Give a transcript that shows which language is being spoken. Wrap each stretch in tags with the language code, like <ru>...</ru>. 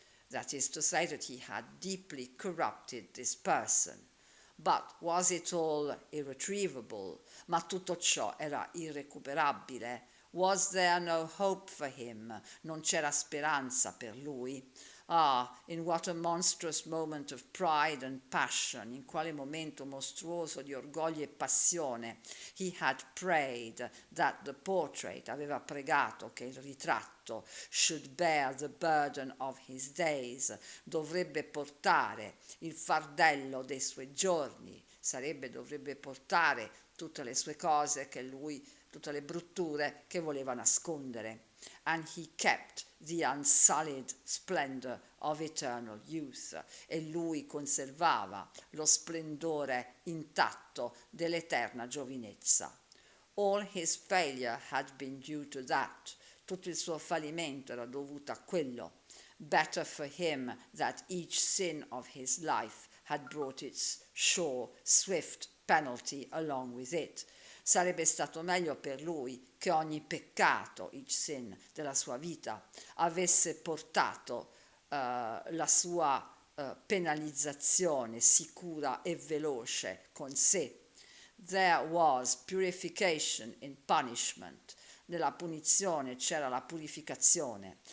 <en>That is to say that he had deeply corrupted this person. But was it all irretrievable?</en> <it>Ma tutto ciò era irrecuperabile?</it> <en>Was there no hope for him?</en> <it>Non c'era speranza per lui?</it> <en>Ah, in what a monstrous moment of pride and passion,</en> <it>in quale momento mostruoso di orgoglio e passione.</it> <en>He had prayed that the portrait,</en> <it>aveva pregato che il ritratto,</it> <en>should bear the burden of his days,</en> <it>dovrebbe portare il fardello dei suoi giorni, dovrebbe portare tutte le sue cose che lui, tutte le brutture che voleva nascondere.</it> <en>And he kept the unsullied splendor of eternal youth,</en> <it>e lui conservava lo splendore intatto dell'eterna giovinezza.</it> <en>All his failure had been due to that.</en> <it>Tutto il suo fallimento era dovuto a quello.</it> <en>Better for him that each sin of his life had brought its sure, swift penalty along with it.</en> <it>Sarebbe stato meglio per lui che ogni peccato,</it> <en>each sin,</en> <it>della sua vita avesse portato la sua penalizzazione sicura e veloce con sé.</it> <en>There was purification in punishment.</en> <it>Nella punizione c'era la purificazione.</it>